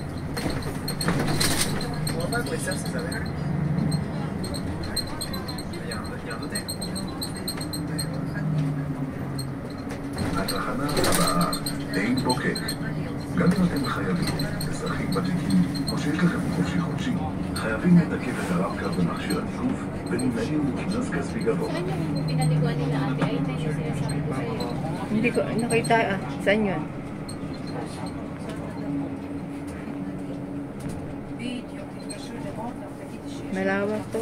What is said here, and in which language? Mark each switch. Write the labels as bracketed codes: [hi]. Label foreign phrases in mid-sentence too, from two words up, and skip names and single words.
[he] התחנה הבאה, עין בוקק. גם אם אתם חייבים, אזרחים ותיקים, או שיש לכם חופשי חודשי, חייבים לתקף את הרב-קו במכשיר התיקוף ונמנעים מקנס כספי גבוה. [tl] Saan yung pinaliguan nila ate? Ay, ito yung sinasabi ko sa'yo. Hindi ko nakita. Saan yun? Malawak to.